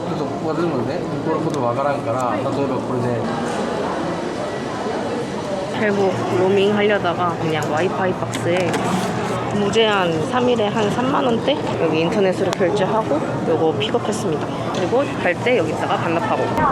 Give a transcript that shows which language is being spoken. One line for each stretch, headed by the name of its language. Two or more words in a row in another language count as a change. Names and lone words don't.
Japanese: 그래서 が出るのでこのことわからんから例えばこれで
Korean: 결국 로밍 하려다가 그냥 와이파이 박스에 무제한 3일에 한 3만원대 여기 인터넷으로 결제하고 요거 픽업했습니다. 그리고 갈 때 여기다가 반납하고.